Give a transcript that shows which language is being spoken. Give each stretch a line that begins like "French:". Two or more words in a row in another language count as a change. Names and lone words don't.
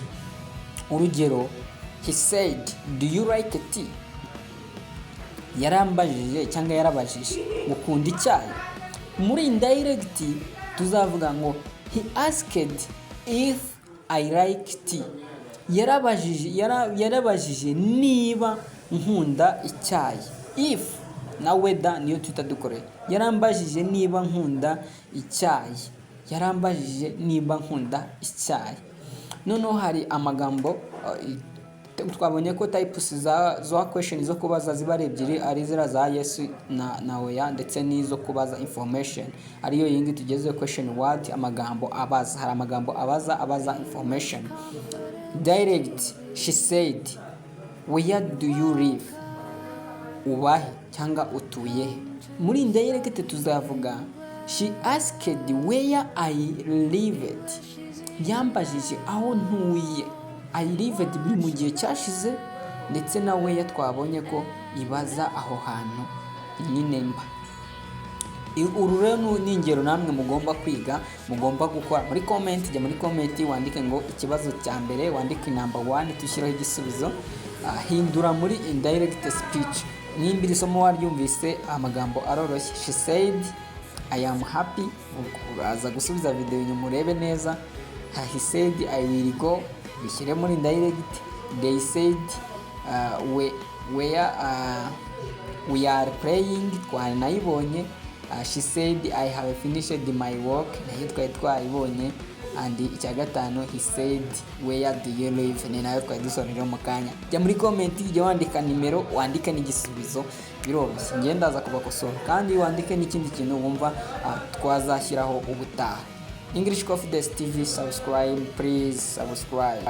English: Urugero, he said do you like tea.
Kinyarwanda: Yarambajije cyangwa yarabajije ukunda icyayi. Muri indirect tuzavuga ngo
English: he asked if I like tea.
Kinyarwanda: Yarabajije niba nkunda icyayi. If na whether niyo tutadukoreye. Yarambajije niba nkunda icyayi. Yarambajije niba nkunda icyayi. Noneho hari amagambo twabonye ko types za question zo kubaza ziba ari ebyiri, ari zira za yes na oya ndetse n'izo kubaza information. Ariyo yingi tugeze question what, amagambo abaza. Hari amagambo abaza information.
English: Direct she said where do you live.
Kinyarwanda: Ubahe cyangwa utuye. Muri indirect tuzavuga
English: she asked where I lived.
Kinyarwanda: Yambajije aho ntuye.
English: I lived
Kinyarwanda: biri mu gihe cyashize ndetse na where twabonye ko ibaza aho hantu nyine mba. Uru rero ni ingero namwe mugomba kwiga, mugomba gukora. Muri comment, jya muri comment wandike ngo ikibazo cya mbere, wandike number 1 tushyiraho igisubizo. Hindura muri
English: indirect speech.
Kinyarwanda: nimba iri somo waryumvise amagambo aroroshye.
English: She said I am happy,
Kinyarwanda: uraza gusubiza video inyuma urebe neza.
English: He said I will go,
Kinyarwanda: bishyire muri indirect.
English: They said we are playing, twanayibonye. She said I have finished my work,
Kinyarwanda: nayo twari twayibonye. And icya gatanu,
English: he said where do you live,
Kinyarwanda: ni nayo twari dusonera mu kanya. Jya muri comment ujye wandika nimero, wandike n'igisubizo, biroroshye ngenda ndaza kubakosora, kandi wandike n'ikindi kintu wumva twazashyiraho ubutaha.
English: English Confidence TV, subscribe please, subscribe.